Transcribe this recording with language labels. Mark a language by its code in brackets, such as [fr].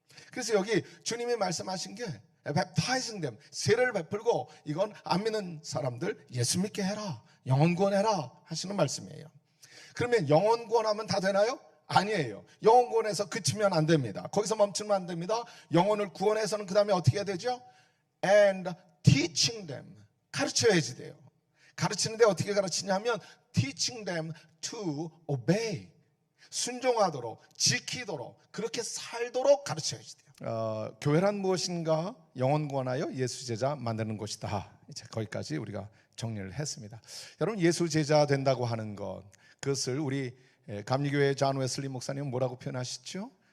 [ko] 그래서 여기 주님이 말씀하신 게 [en] baptizing them, [ko] 세례를 베풀고 이건 안 믿는 사람들 예수 믿게 해라, 영혼 구원해라 하시는 말씀이에요. 그러면 영혼 구원하면 다 되나요? 아니에요. 영혼 구원해서 그치면 안 됩니다. 거기서 멈추면 안 됩니다. 영혼을 구원해서는 그 다음에 어떻게 해야 되죠? [en] And teaching them, 가르쳐야지 돼요. [ko] 가르치는데 어떻게 가르치냐면 [en] teaching them to obey, [ko] 순종하도록, 지키도록, 그렇게 살도록 가르쳐야지 돼요. 교회란 무엇인가? 영혼 구원하여 예수 제자 만드는 곳이다. 이제 거기까지 우리가 정리를 했습니다. 여러분, 예수 제자 된다고 하는 것, 그것을 우리 감리교회 존 웨슬리 목사님은 뭐라고 표현하시죠?